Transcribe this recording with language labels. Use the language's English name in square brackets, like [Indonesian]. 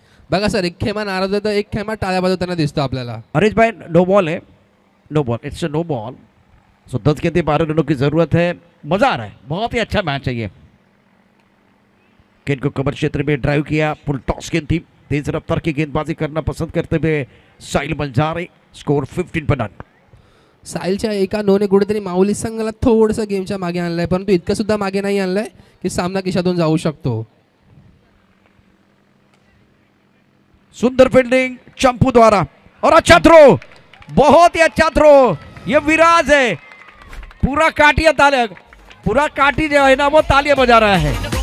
[Marathi] बघा सर, एक खेमा नाराज होता, एक खेमा टाळ्या वाजवताना दिसतो आपल्याला. [Hindi] हरीश भाई नो बॉल है. No ball, [English] It's no ball. [Hindi] सो 10 गेंदें 12 रनों की जरूरत है. मजा आ रहा है. बहुत ही अच्छा मैच है ये. गेंद को कवर क्षेत्र में ड्राइव किया. फुल टॉस गेंद थी. तेज रफ्तार की गेंदबाजी करना पसंद करते हुए साहिल बंजारे. स्कोर 15 पर नन. [Marathi] साहिलच्या एका नोने कुठेतरी माऊली संघाला थोडंसं गेमच्या मागे आणलंय, परंतु इतकं सुद्धा मागे नाही आणलंय की सामना खिशातून जाऊ शकतो. [Hindi] सुंदर फील्डिंग चंपू द्वारा और अच्छा थ्रो. बहुत ही अच्छा थ्रो. ये विराज है. पूरा काटिया तालिया, पूरा काटी जो है ना वो तालियां बजा रहा है.